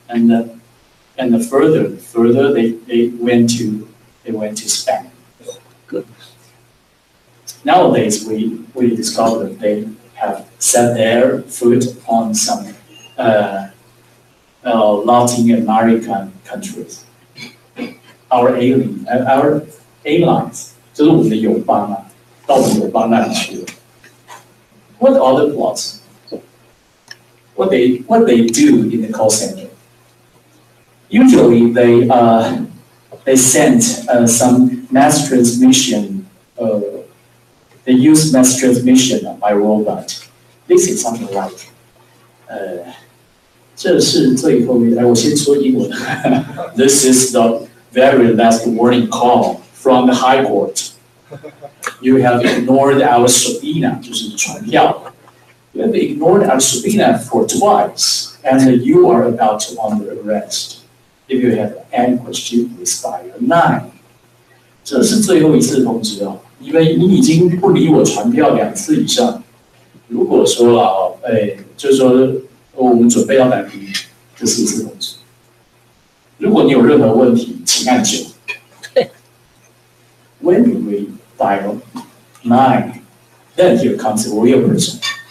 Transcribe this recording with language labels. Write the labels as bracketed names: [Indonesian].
[English] and further they went to Spain. Good. Nowadays we discovered they have set their foot on some Latin American countries. Our airlines [Chinese] 就是我们的友邦啊，到我们友邦那里去了。 [English] What other plots? What they do in the call center? Usually they send some mass transmission. They use mass transmission by robot. This is something like [Chinese] 这是最后一，我先说英文。 [English] This is the very last warning call from the High Court. You have ignored our subpoena, [Chinese] 就是传票。 [English] You have ignored our subpoena for twice, and you are about to under arrest. If you have any question, please dial 9. [Chinese] 这是最后一次通知哦，因为你已经不理我传票2次以上。如果说了就是说我们准备要逮捕你，这是一次通知。如果你有任何问题，请按9。 [English] When we dial 9, then here comes a real person.